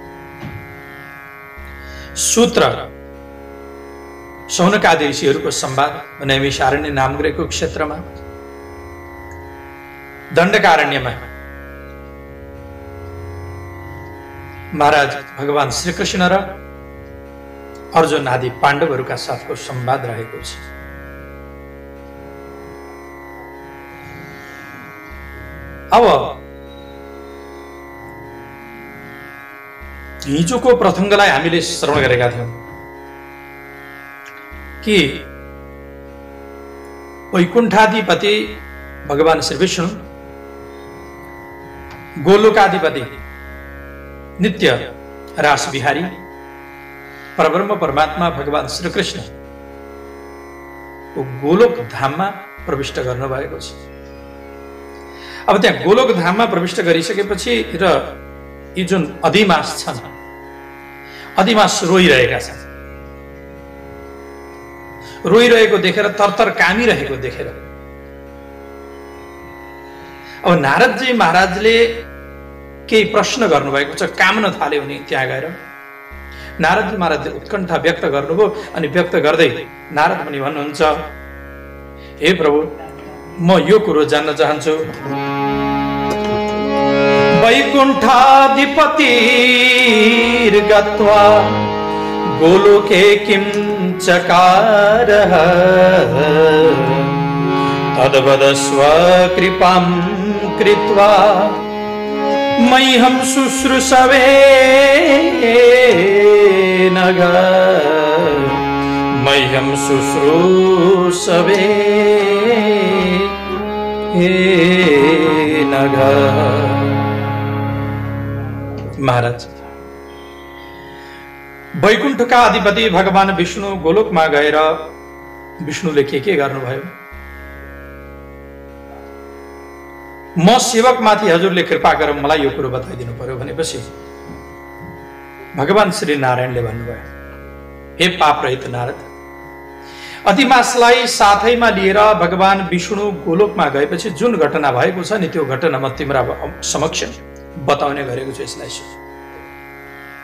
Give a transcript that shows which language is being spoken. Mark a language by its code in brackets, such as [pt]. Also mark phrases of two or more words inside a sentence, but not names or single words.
[ne] सूत्र शौनकादि ऋषिहरूको संवाद नैमिषारण्य नामग्रेको क्षेत्रमा, दण्डकारण्यमा महाराज भगवान श्रीकृष्ण र अर्जुन आदि पाण्डवहरूका साथको संवाद रहेको छ। अब हिजोको प्रसङ्गलाई हामीले श्रवण गरेका थियौँ कि वैकुण्ठाधिपति भगवान श्री विष्णु, गोलोकाधिपति नित्य रास बिहारी परब्रह्म परमात्मा भगवान श्रीकृष्ण गोलोक धाममा प्रविष्ट गर्नुभएको छ। अब त्यहाँ गोलोक धाममा प्रविष्ट गरिसकेपछि र यी जुन अधिमास छन्, अधिमास रोइरहेका छन्। रोइरहेको देखेर, तरतर कामिरहेको देखेर अब नारदजी महाराजले केही प्रश्न गर्नुभएको छ, काम्न थाले उनी त्यहाँ गएर। नारदजी महाराजले उत्कण्ठा व्यक्त गर्नुभयो अनि व्यक्त गर्दै नारद मुनि भन्नुहुन्छ, हे प्रभु, म यो कुरो जान्न चाहन्छु। [sa] वैकुण्ठाधिपतिर्गत्वा गोलोके किं चकारः तद्वदस्व कृपां कृत्वा मह्यं शुश्रूषवे नघ, मह्यं शुश्रूषवे नघ। [ne] महाराज, वैकुण्ठका अधिपति भगवान विष्णु गोलोकमा गएर विष्णुले के गर्नुभयो? म सेवकमाथि हजुरले कृपा गरेर मलाई यो कुरो बताइदिनु पर्यो भनेपछि भगवान श्री नारायणले भन्नुभयो, हे पाप रहित नारद, अधिमासलाई साथैमा लिएर भगवान विष्णु गोलोकमा गएपछि जुन घटना भएको छ नि, त्यो घटना म तिम्रा समक्ष बताउने गरेको छु।